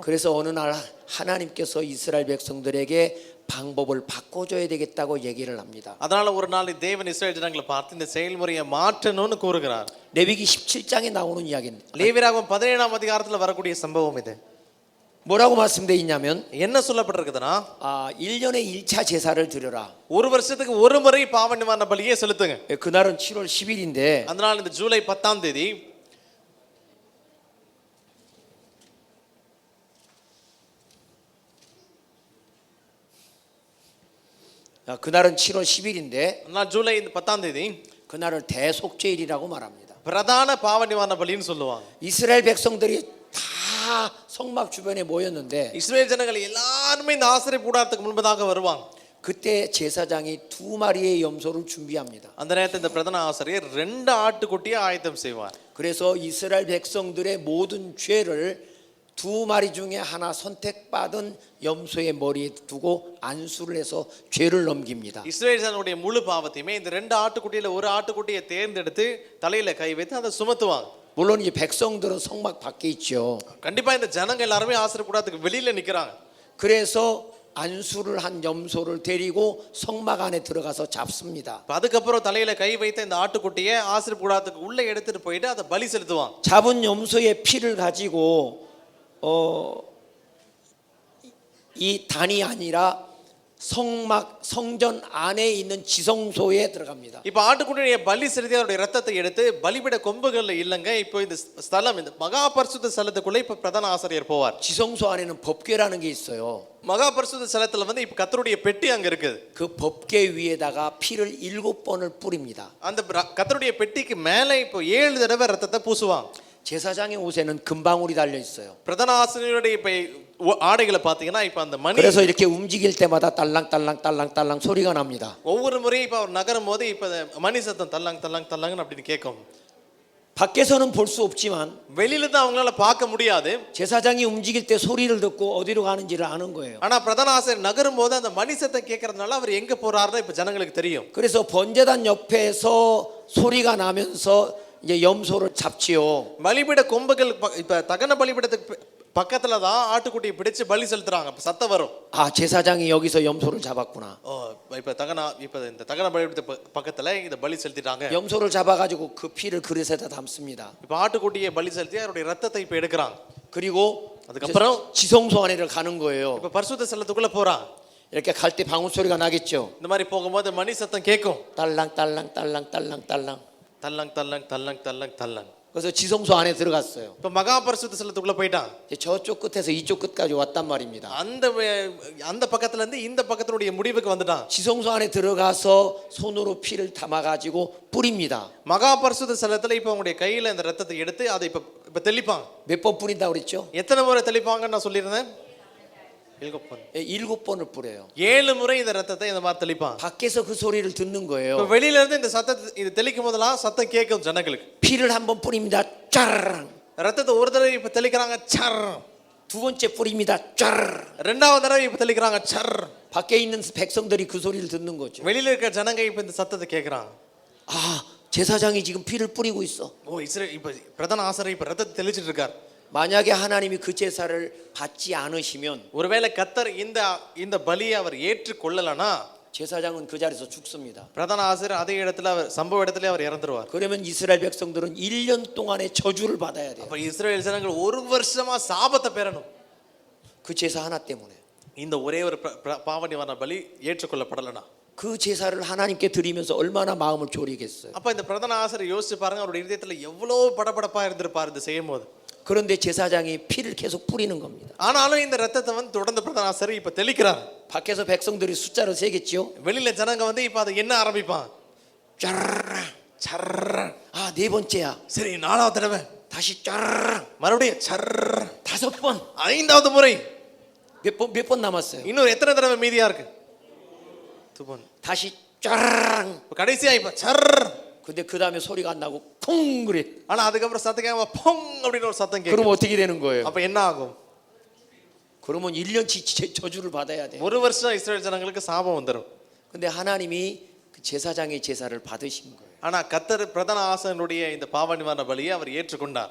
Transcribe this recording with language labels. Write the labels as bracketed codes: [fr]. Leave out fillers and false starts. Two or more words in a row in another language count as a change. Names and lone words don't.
[ko] 그래서 어느 날 하나님께서 이스라엘 백성들에게 방법을 바꿔줘야 되겠다고 얘기를 합니다. [ta] அதனால ஒரு நாள் தேவன் இஸ்ரேல் ஜனங்களை பார்த்து இந்த செயல்முறையை மாற்றணும்னு கூறுகிறார். [ko] 레위기 17장에 나오는 이야기입니다. [ta] லேவியராகமம் 17ஆம் அதிகாரத்துல வரக்கூடிய சம்பவம் இது. [ko] 뭐라고 말씀되어 있냐면 [ta] என்ன சொல்லப்பட்டிருக்குதுன்னா [ko] 1년에 1차 제사를 드려라. [ta] ஒரு வருஷத்துக்கு ஒரு முறை பாவ நிவாரண பலியை செலுத்துங்க. [ko] 그날은 7월 10일인데 [ta] அந்த நாள் இந்த ஜூலை 10ஆம் தேதி [ko] 그날은 7월 10일인데 [ta] அந்த நாள் ஜூலை 10ஆம் தேதி [ko] 그날을 대속죄일이라고 말합니다. [ta] பிரதான பாவ நிவாரண பலின்னு சொல்லுவாங்க. [ko] 이스라엘 백성들이 다 성막 주변에 모였는데 [ta] இஸ்ரேல் ஜனங்கள் எல்லாரும் இந்த ஆசிரியர் கூடாரத்துக்கு முன்பதாக வருவாங்க. [ko] 그때 제사장이 2마리의 염소를 준비합니다. [ta] அந்த நேரத்தில் இந்த பிரதான ஆசிரியர் 2 ஆட்டுக்குட்டியை ஆயத்தம் செய்வார். [ko] 그래서 이스라엘 백성들의 모든 죄를 2마리 중에 하나 선택받은 염소의 머리에 두고 안수를 해서 죄를 넘깁니다. [ta] இஸ்ரேல் ஜனங்களுடைய முழு பாவத்தையுமே இந்த 2 ஆட்டுக்குட்டியில ஒரு ஆட்டுக்குட்டியை தேர்ந்தெடுத்து தலையில கை வைத்து அதை சுமத்துவாங்க. [ko] 물론 이 백성들은 성막 밖에 있죠. [ta] கண்டிப்பா இந்த ஜனங்க எல்லாரும் ஆசிரியர் கூடாரத்துக்கு வெளியில நிக்கிறாங்க. [ko] 그래서 안수를 한 염소를 데리고 성막 안에 들어가서 잡습니다. [ta] அதுக்கப்புறம் தலையில கை வைத்த இந்த ஆட்டுக்குட்டியை ஆசிரியர் கூடாரத்துக்கு உள்ள எடுத்துட்டு போயிட்டு அதை பலி செலுத்துவாங்க. [ko] 잡은 염소의 피를 가지고 이 단이 아니라 성전 안에 있는 지성소에 들어갑니다. [ta] இப்போ ஆட்டுக்குட்டியை பலி செலுத்தி அவருடைய ரத்தத்தை எடுத்து பலிபீட கொம்புகள்ல இல்லங்க. இப்போ இந்த ஸ்தலம் இந்த மகா பரிசுத்த ஸ்தலத்துக்குள்ள இப்ப பிரதான ஆசிரியர் போவார். [ko] 지성소 안에는 법궤라는 게 있어요. [ta] மகா பரிசுத்த ஸ்தலத்துல வந்து இப்ப கர்த்தருடைய பெட்டி அங்க இருக்குது. [ko] 그 법궤 위에다가 피를 7번을 뿌립니다. [ta] அந்த கர்த்தருடைய பெட்டிக்கு மேலே இப்போ 7 தடவை ரத்தத்தை பூசுவாங்க. [ko] 제사장의 옷에는 금방울이 달려 있어요. [ta] பிரதான ஆசிரியருடைய இப்ப ஆடைகளை பாத்தீங்கன்னா இப்ப அந்த மணி [ko] 그래서 이렇게 움직일 때마다 딸랑딸랑딸랑딸랑 소리가 납니다. [ta] ஒவ்வொரு முறையும் இப்ப அவர் நகரும் போது இப்ப மணி சத்தம் தல்லாங் தல்லாங் தல்லாங்கன்னு அப்படின்னு கேட்கும். [ko] 밖에서는 볼 수 없지만 [ta] வெளியில தான் அவங்களால பார்க்க முடியாது. [ko] 제사장이 움직일 때 소리를 듣고 어디로 가는지를 아는 거예요. [ta] ஆனா பிரதான ஆசிரியர் நகரும் போது அந்த மணி சத்தம் கேட்கறதுனால அவர் எங்க போறாருன்னு இப்ப ஜனங்களுக்கு தெரியும். [ko] 그래서 번제단 옆에서 소리가 나면서 이제 염소를 잡지요. [ta] பலிபீட கொம்புகள் இப்ப தகன பலிபீடத்துக்கு பக்கத்துல தான் ஆட்டுக்குட்டியை பிடிச்சு பலி செலுத்துறாங்க. சத்தம் வரும். [ko] 제사장이 여기서 염소를 잡았구나. [ta] இப்ப இந்த தகன பலிபீடத்து பக்கத்துல இந்த பலி செலுத்திட்டாங்க. [ko] 염소를 잡아가지고 그 피를 그릇에다 담습니다. [ta] இப்ப ஆட்டுக்குட்டியை பலி செலுத்தி அவருடைய ரத்தத்தை இப்ப எடுக்கிறாங்க. [ko] 그리고 [ta] அதுக்கப்புறம் [ko] 지성소 안에를 가는 거예요. [ta] இப்ப பரிசுத்த ஸ்தலத்துக்குள்ள போறாங்க. [ko] 이렇게 갈 때 방울 소리가 나겠죠. [ta] இந்த மாதிரி போகும்போது மணி சத்தம் கேட்கும். [ko] 딸랑딸랑딸랑딸랑딸랑. [ta] தல்லங் தல்லங் தல்லங் தல்லங் தல்லங். [ko] 그래서 지성소 안에 들어갔어요. [ta] இப்ப மகா பரிசுத்த ஸ்தலத்துக்குள்ள போயிட்டான். [ko] 저쪽 끝에서 이쪽 끝까지 왔단 말입니다. [ta] அந்த பக்கத்துல இருந்து இந்த பக்கத்துடைய முடிவுக்கு வந்துட்டான். [ko] 지성소 안에 들어가서 손으로 피를 담아가지고 뿌립니다. [ta] மகா பரிசுத்த ஸ்தலத்துல இப்ப உங்களுடைய கையில இந்த ரத்தத்தை எடுத்து அதை இப்ப தெளிப்பாங்க. [ko] 몇 번 뿌린다고 그랬죠? [ta] எத்தனை முறை தெளிப்பாங்கன்னு நான் சொல்லியிருந்தேன். [ko] 7번을 뿌려요. [ta] 7 முறை இந்த ரத்தத்தை இந்த மாதிரி தெளிப்பாங்க. [ko] 밖에서 그 소리를 듣는 [ta] இப்ப [ko] 거예요. [ta] வெளியில இருந்து இந்த சத்தத்தை இது தெளிக்கும் போதெல்லாம் சத்தம் கேட்கும் ஜனங்களுக்கு. [ko] 피를 한번 뿌립니다. 짜르르. [ta] ரத்தத்தை ஒரு தடவை இப்ப தெளிக்கிறாங்க. சர். [ko] 두 번째 뿌립니다. 짜르르. [ta] ரெண்டாவது தடவை இப்ப தெளிக்கிறாங்க. சர். [ko] 밖에 있는 백성들이 그 소리를 듣는 거죠. [ta] வெளியில இருக்க ஜனங்க இப்ப இந்த சத்தத்தை கேட்கறாங்க. [ko] 제사장이 지금 피를 뿌리고 있어. [ta] இஸ்ரேல் இப்ப பிரதான ஆசாரியர் இப்ப ரத்தத்தை தெளிச்சிட்டு இருக்கார். [ko] 만약에 하나님이 그 제사를 받지 않으시면 [ta] ஒருவேளை கர்த்தர் இந்த பலியை அவர் ஏற்றுக்கொள்ளலனா [ko] 제사장은 그 자리에서 죽습니다. [ta] பிரதான ஆசிரியர் அதே இடத்துல அவர் சம்பவ இடத்துல அவர் இறந்துருவார். [ko] 그러면 이스라엘 백성들은 1년 동안의 저주를 받아야 돼요. [ta] அப்ப இஸ்ரவேல் ஜனங்கள் ஒரு வருஷமா சாபத்தை பெறணும். [ko] 그 제사 하나 때문에. [ta] இந்த ஒரே ஒரு பாவ நிவாரண பலி ஏற்றுக்கொள்ளப்படலனா [ko] 그 제사를 하나님께 드리면서 얼마나 마음을 졸이겠어요. [ta] அப்ப இந்த பிரதான ஆசிரியர் யோசிச்சு பாருங்க அவருடைய இதயத்துல எவ்வளவு படபடப்பா இருந்திருப்பார் இந்த செய்யும்போது. [ko] 그런데 제사장이 피를 계속 뿌리는 겁니다. [ta] ஆனாலும் இந்த ரத்தத்தை வந்து தொடர்ந்து பிரதான ஆசிரியர் இப்ப தெளிக்கிறார். [ko] 밖에서 백성들이 숫자를 세겠지요. [ta] வெளியில ஜனங்க வந்து இப்ப அதை என்ன ஆரம்பிப்பான். [ko] 짜르르. [ta] சர்ர. [ko] 네 번째야. [ta] சரி 4வது தடவை [ko] 다시 짜르르 [ta] மறுபடியும் சர்ர் [ko] 5번. [ta] 5வது முறை [ko] 몇 번 남았어요? [ta] இன்னொரு எத்தனை தடவை மீதியா இருக்கு 2번 [ko] 다시 짜르르. [ta] கடைசியா இப்ப சர்ர் [ko] 근데 그 다음에 소리가 안 나고 쿵 그래. [ta] ஆனா அதுக்கப்புறம் சத்தம் கேட்காம 펑 அப்படின்னு ஒரு சத்தம் கேட்கும் [ko] 그럼 어떻게 되는 거예요? [ta] அப்ப என்ன ஆகும் [ko] 그러면 1년치 저주를 받아야 돼. [ta] ஒரு வருஷம் இஸ்ரேல் ஜனங்களுக்கு சாபம் வந்துரும் [ko] 근데 하나님이 그 제사장의 제사를 받으신 거예요. [ta] ஆனா கர்த்தர் பிரதான ஆசாரியனுடைய இந்த பாவ நிவாரண பலியை அவர் ஏற்றுக்கொண்டார்